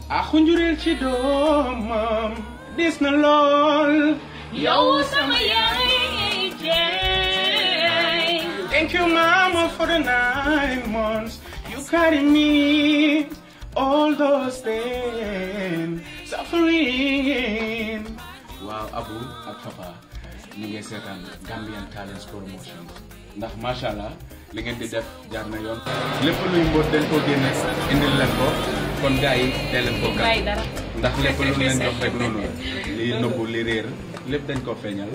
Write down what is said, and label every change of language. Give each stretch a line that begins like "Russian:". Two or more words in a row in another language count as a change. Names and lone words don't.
Wolof: Akhunjurel ci doomam dis na lool yow sama yaay jeey.
English: Thank you mama for the 9 months you carry me all those pain suffering.
Wolof: Wow, Abu ak Papa ñu ngi seetaan Gambian Talents Promotion ndax mashallah li ngeen di def jaar na yoon lépp luy mbóot dañ ko génne indil leen ko kon gars yi dee leen ko gàtt ndax lépp lu leen jox rek noonu la li nëbbu li réer lépp dañ ko feeñal.